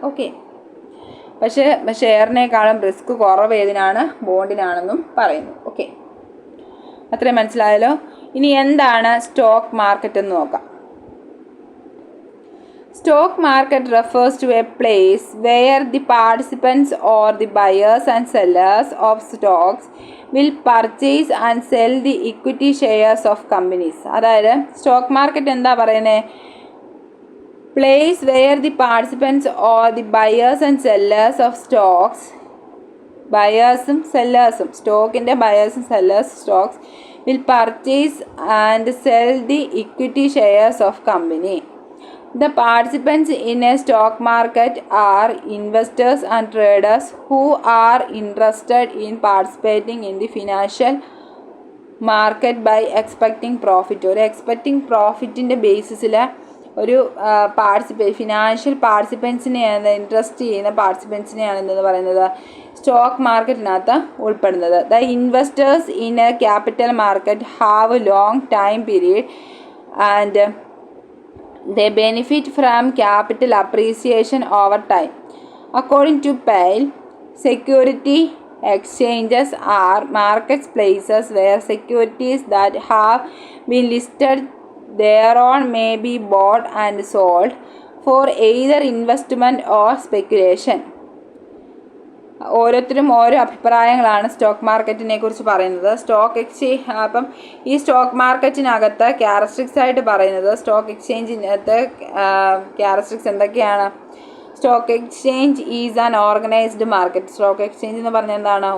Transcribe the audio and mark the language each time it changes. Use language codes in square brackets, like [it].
[ml] Okay, പക്ഷേ ഷെയറിനേക്കാളും risk കുറവ് ഏതിനാണ്? ബോണ്ടിനാണെന്നും പറയുന്നു. ഓക്കെ, അത്രയും മനസ്സിലായല്ലോ. ഇനി എന്താണ് സ്റ്റോക്ക് മാർക്കറ്റ് എന്ന് നോക്കാം. [en] Stock market refers to a place where the participants or the buyers and sellers of stocks will purchase and sell the equity shares of companies. [ml] അതായത് സ്റ്റോക്ക് മാർക്കറ്റ് എന്താ പറയുന്നത്? [en] Place where the participants or the buyers and sellers of stocks, [ml] ബയേഴ്സും സെല്ലേഴ്സും, സ്റ്റോക്കിൻ്റെ ബയേഴ്സും sellers Stokes [en] will purchase and sell the equity shares of company. The participants in a stock market are investors and traders who are interested in participating in the financial market by expecting profit. [ml] ഒരു expecting പ്രോഫിറ്റിൻ്റെ ബേസിസിൽ ഒരു financial പാർട്ടിസിപ്പൻസിനെയാണ്, interest ചെയ്യുന്ന പാർട്ടിസിപ്പൻസിനെയാണ് എന്തെന്ന് പറയുന്നത്? Stock മാർക്കറ്റിനകത്ത് ഉൾപ്പെടുന്നത്. [en] The investors in a capital market have long time period and they benefit from capital appreciation over time. According to Pale, security exchanges are marketplaces where securities that have been listed thereon may be bought and sold for either investment or speculation. [ml] ഓരോരുത്തരും ഓരോ അഭിപ്രായങ്ങളാണ് stock മാർക്കറ്റിനെ കുറിച്ച് പറയുന്നത്. Stock exchange, അപ്പം ഈ stock മാർക്കറ്റിനകത്ത് characteristics ആയിട്ട് പറയുന്നത്, stock എക്സ്ചേഞ്ചിനകത്ത് characteristics എന്തൊക്കെയാണ്? [en] Stock exchange is an organised market. [ml] Stock exchange എന്ന് പറഞ്ഞാൽ എന്താണ്?